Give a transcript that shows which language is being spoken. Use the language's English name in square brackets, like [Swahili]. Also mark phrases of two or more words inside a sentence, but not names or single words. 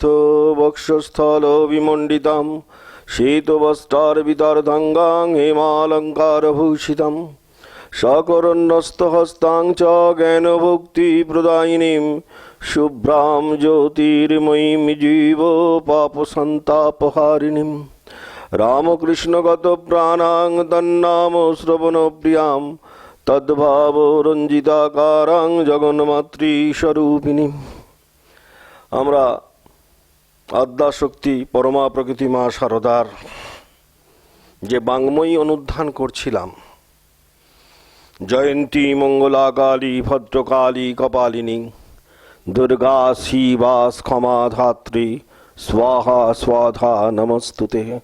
[Sanskrit] वक्षस्थलविमण्डितां शीतवस्त्रार्वितार्धाङ्गां हेमालङ्कारभूषितां सकरन्नस्तहस्तां च ज्ञानभुक्तिप्रदायिनीं शुभ्रां ज्योतिर्मयीं जीवपापसन्तापहारिणीं रामकृष्णगतप्राणां तन्नाम श्रवणप्रियां तद्भावरञ्जिताकारां जगन्मातृस्वरूपिणीं। [Bangla] আমরা আদ্যাশক্তি পরমা প্রকৃতি মা শারদার যে বাংময়ী অনুধ্যান করছিলাম, [Sanskrit] জয়ন্তী মঙ্গলা কালী ভদ্রকালী কপালিনী দুর্গা শিবা ক্ষমা ধাত্রী স্বাহা স্বাধা নমস্তুতে।